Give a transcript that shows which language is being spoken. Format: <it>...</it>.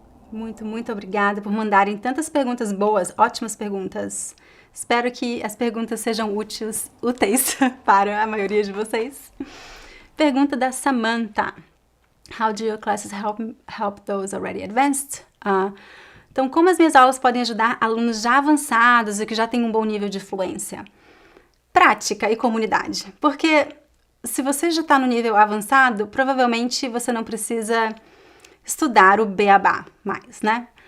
<pt>Muito obrigada por mandarem tantas perguntas boas, ótimas perguntas. Espero que as perguntas sejam úteis para a maioria de vocês. Pergunta da Samantha.</pt> <en>How do your classes help those already advanced?</en> <pt>Então, como as minhas aulas podem ajudar alunos já avançados e que já têm um bom nível de fluência? Prática e comunidade. Porque se você já está no nível avançado, provavelmente você não precisa estudar o beabá mais, né?</pt>